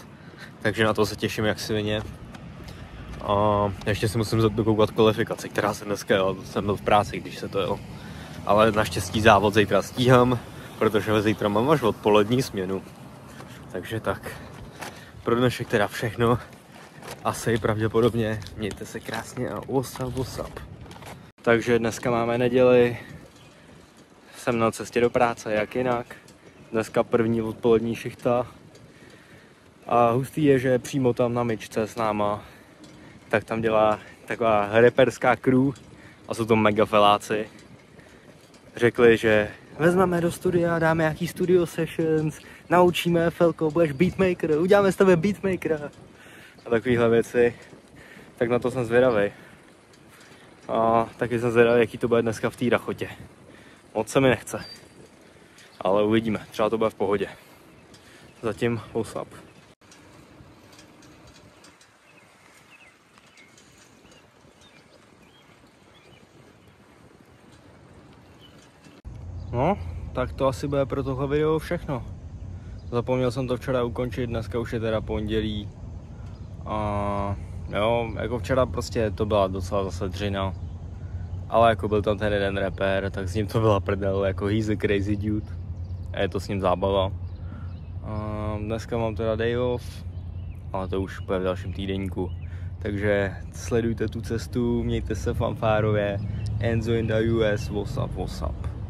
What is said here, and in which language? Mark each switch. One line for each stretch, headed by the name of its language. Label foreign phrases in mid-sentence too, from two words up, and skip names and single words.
Czech: Takže na to se těším jak svině. A ještě si musím dokoukat kvalifikaci, která se dneska jela. Jsem byl v práci, když se to jelo. Ale naštěstí závod zítra stíhám, protože zítra mám až odpolední směnu. Takže tak. Pro dnešek teda všechno. Asi pravděpodobně. Mějte se krásně a
English: what's up.
Czech: Takže dneska máme neděli. Jsem na cestě do práce, jak jinak. Dneska první odpolední šichta. A hustý je, že přímo tam na myčce s náma, tak tam dělá taková reperská crew a jsou to mega feláci. Řekli, že vezmeme do studia, dáme nějaký
English: studio sessions,
Czech: naučíme Felko, budeš beatmaker, uděláme z tebe beatmakera a takovéhle věci. Tak na to jsem zvědavej. A taky jsem zvědavý, jaký to bude dneska v té rachotě. Moc se mi nechce. Ale uvidíme, třeba to bude v pohodě. Zatím
English: what's up.
Czech: No, tak to asi bude pro tohle video všechno. Zapomněl jsem to včera ukončit, dneska už je teda pondělí. A jo, jako včera prostě to byla docela zase dřina. Ale jako byl tam ten jeden rapper, tak s ním to byla prdel, jako
English: he's a crazy dude.
Czech: A je to s ním zábava. A dneska mám teda
English: day off,
Czech: ale to už bude v dalším týdenníku. Takže sledujte tu cestu, mějte se fanfárově.
English: Enzo in the US, what's up, what's up.